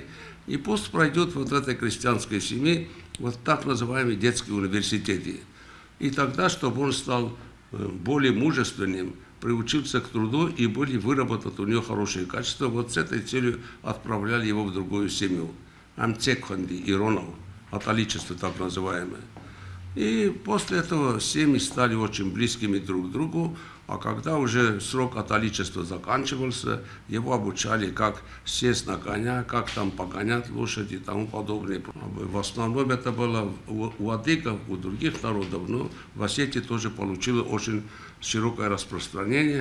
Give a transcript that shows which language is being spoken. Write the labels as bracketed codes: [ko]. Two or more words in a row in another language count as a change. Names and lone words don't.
[ru] И пусть пройдет вот в этой крестьянской семье вот так называемый детский университет. И тогда, чтобы он стал более мужественным, приучился к труду и более выработать у него хорошие качества, вот с этой целью отправляли его в другую семью. Амцекханди, иронов, аталичество так называемое. И после этого семьи стали очень близкими друг к другу, а когда уже срок аталичества заканчивался, его обучали, как сесть на коня, как там погонять лошади и тому подобное. В основном это было у адыгов, у других народов, но в Осетии тоже получило очень широкое распространение.